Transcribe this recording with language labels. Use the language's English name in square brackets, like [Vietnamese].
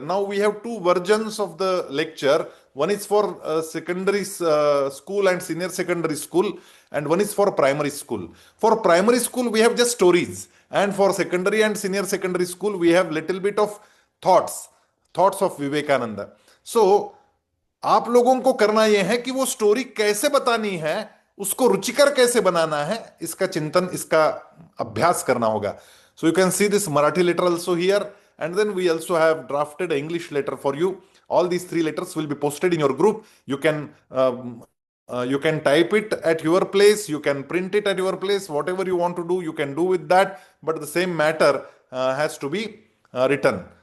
[English] Now we have 2 versions of the lecture. One is for secondary school and senior secondary school, and one is for primary school. For primary school, we have just stories, and for secondary and senior secondary school, we have little bit of thoughts of Vivekananda. [Hindi] So आप लोगों को करना यह है कि वो story कैसे बतानी है, उसको रुचिकर कैसे बनाना है, इसका चिंतन, इसका अभ्यास करना होगा. [English] So you can see this Marathi letter also here, and then we also have drafted an English letter for you. All these 3 letters will be posted in your group. You can type it at your place, you can print it at your place, whatever you want to do, you can do with that, but the same matter has to be written.